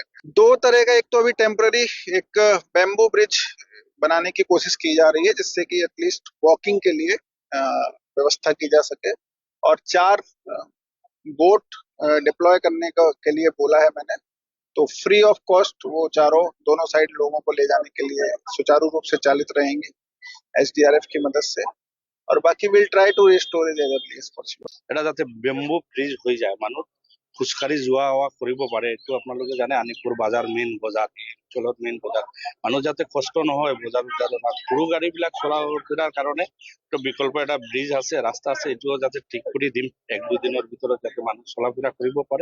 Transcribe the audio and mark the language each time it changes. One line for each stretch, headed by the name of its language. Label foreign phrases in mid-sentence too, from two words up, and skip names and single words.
Hindi: 2 तरह का, एक तो अभी टेम्पररी एक
English: bamboo bridge
Hindi: बनाने की कोशिश की जा रही है, जिससे कि
English: at least walking
Hindi: के लिए व्यवस्था की जा सके, और 4
English: boat deploy
Hindi: करने के लिए बोला है मैंने। तो
English: free of cost
Hindi: वो चारों दोनों साइड लोगों को ले जाने के लिए सुचारू रूप से चालित रहेंगे SDRF की मदद से, और बाकी
English: will try to restore it as early as possible.
Assamese: এটা যাতে
English: bamboo bridge
Assamese: হৈ যায়, মানুহ খোজকাঢ়ি যোৱা অহা কৰিব পাৰে। এইটো আপোনালোকে জানে, আনিপুৰ বাজাৰ মেইন বজাৰ, অঞ্চলত মেইন বজাৰ, মানুহ যাতে কষ্ট নহয় বজাৰ সৰু গাড়ী বিলাক চলা ফুৰাৰ কাৰণে তো বিকল্প এটা ব্ৰিজ আছে, ৰাস্তা আছে, এইটোও যাতে ঠিক কৰি দিম 1-2 দিনৰ ভিতৰত, যাতে মানুহ চলা ফুৰা কৰিব পাৰে।